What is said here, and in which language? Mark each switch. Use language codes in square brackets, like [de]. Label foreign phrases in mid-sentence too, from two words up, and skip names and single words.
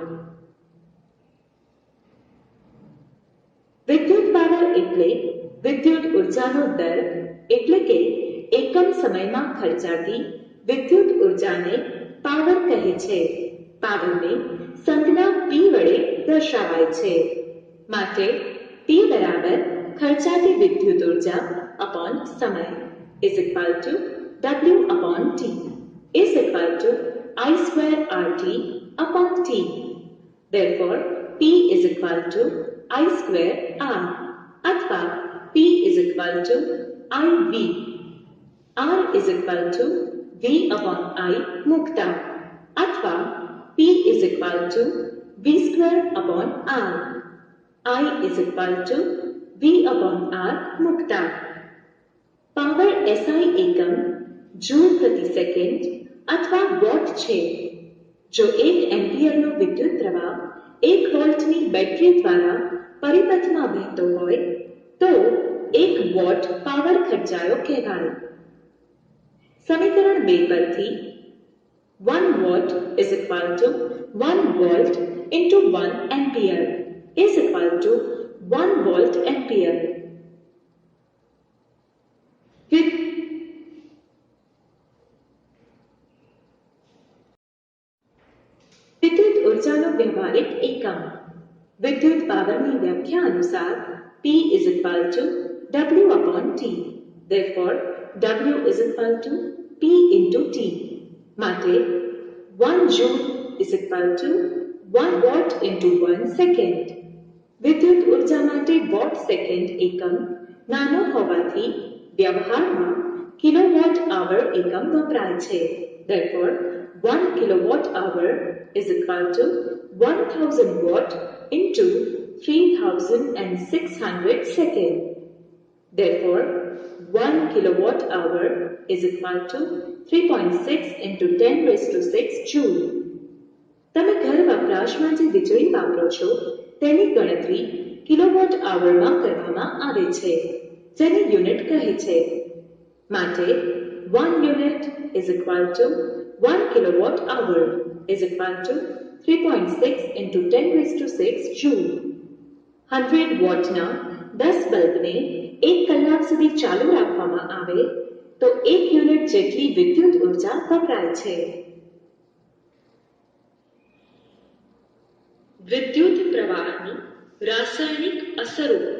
[gu] વિદ્યુત પાવર એટલે વિદ્યુત ઉર્જાનો દર એટલે કે એકમ સમયમાં ખર્ચાતી વિદ્યુત ઉર્જાને પાવર કહે છે. પાવરને સંજ્ઞા P વડે દર્શાવાય છે. માટે P બરાબર ખર્ચાતી વિદ્યુત ઉર્જા અપોન સમય [en] is equal to W upon T is equal to I square RT upon T. Therefore, P is equal to I square R अथवा P is equal to IV. R is equal to V upon I [gu] મૂકતા અથવા [en] P is equal to V square upon R. I is equal to V upon R मुक्ता. [gu] પાવર SI એકમ જૂલ પ્રતિ સેકંડ અથવા વૉટ છે. जो 1 एम्पियरનો વિદ્યુત પ્રવાહ 1 વોલ્ટની બેટરી દ્વારા પરિપથમાં વહેતો હોય તો 1 વોટ પાવર ખર્ચાયો કહેવાય. સમીકરણ 2 પરથી [en] 1 watt is equal to 1 volt into 1 ampere is equal to 1 volt ampere. [gu] વિદ્યુત ઊર્જાનો વ્યવહારિક એકમ. વિદ્યુત પાવરની વ્યાખ્યા અનુસાર [en] P is equal to W upon T. Therefore, W is equal to P into T. માટે 1 joule is equal to 1 watt into 1 second. [gu] વિદ્યુત ઉર્જા માટે વોટ સેકન્ડ એકમ નાનો હોવાથી વ્યવહારમાં કિલોવોટ આવર એકમ વપરાય છે. [en] Therefore, 1 kilowatt hour is equal to 1000 watt into 3600 second. Therefore, 1 kilowatt hour is equal to 3.6 into 10 raised to 6 joule. [gu] તમે ઘર વપરાશમાં જે વીજળી વાપરો છો તેની ગણતરી કિલોવોટ આવરમાં કરવામાં આવે છે જેને યુનિટ કહે છે. [en] માટે 1 unit is equal to 1 kilowatt hour is equal to 3.6 into 10 raised to 6 joule. [gu] 100 વોટના 10 બલ્બને 1 કલાક સુધી ચાલુ રાખવામાં આવે તો 1 યુનિટ જેટલી વિદ્યુત ઉર્જા વપરાય છે. વિદ્યુત પ્રવાહની રાસાયણિક અસરો.